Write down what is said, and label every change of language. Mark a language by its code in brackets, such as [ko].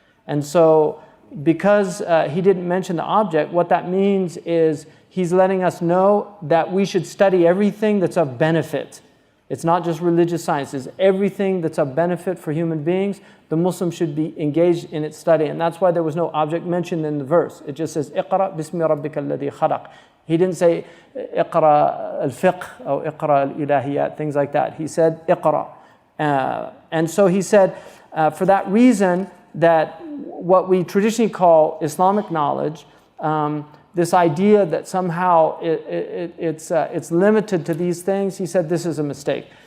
[en] And so because He didn't mention the object, what that means is He's letting us know that we should study everything that's of benefit. It's not just religious sciences. Everything that's of benefit for human beings, the Muslim should be engaged in its study. And that's why there was no object mentioned in the verse. It just says, [ar] اقرأ باسم ربك الذي خلق. [en] He didn't say [ar] اقرأ الفقه [en] or [ar] اقرأ الإلهيات, [en] things like that. He said اقرأ. And so he said, for that reason, that what we traditionally call Islamic knowledge, this idea that somehow it's limited to these things, he said this is a mistake.